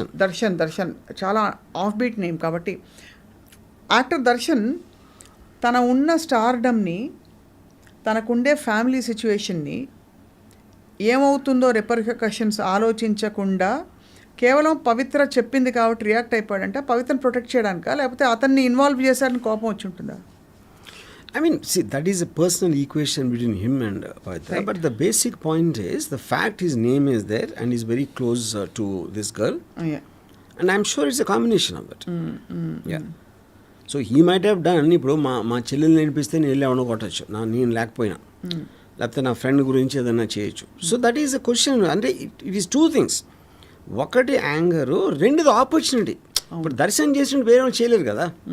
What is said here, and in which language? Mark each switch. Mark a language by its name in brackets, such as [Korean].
[Telugu] దర్శన్ చాలా off beat name కాబట్టి actor Darshan తన ఉన్న స్టార్డమ్ని, తనకుండే ఫ్యామిలీ సిచ్యువేషన్ని ఏమవుతుందో రిపర్కషన్స్ ఆలోచించకుండా కేవలం పవిత్ర చెప్పింది కాబట్టి రియాక్ట్ అయిపోయాడంటే పవిత్రను ప్రొటెక్ట్ చేయడానికా, లేకపోతే అతన్ని ఇన్వాల్వ్ చేశారని కోపం వచ్చి ఉంటుందా? [English] I mean, see, that is a personal equation between him and Pavitra. Right. But the basic point is the fact his name is there and he's very close to this girl. Yeah. And I'm sure it's a combination of it. Yeah. So he might have done, [Telugu] ఇప్పుడు మా చెల్లెల్ని నేర్పిస్తే నేను వెళ్ళి ఎవరినో కొట్టచ్చు, నేను లేకపోయినా, లేకపోతే నా ఫ్రెండ్ గురించి ఏదైనా చేయొచ్చు. [English] So that is a question. [Telugu] అంటే [English] It is two things. [Telugu] ఒకటి యాంగరు, రెండుది ఆపర్చునిటీ. ఇప్పుడు దర్శనం చేసినట్టు వేరే వాళ్ళు చేయలేరు కదా.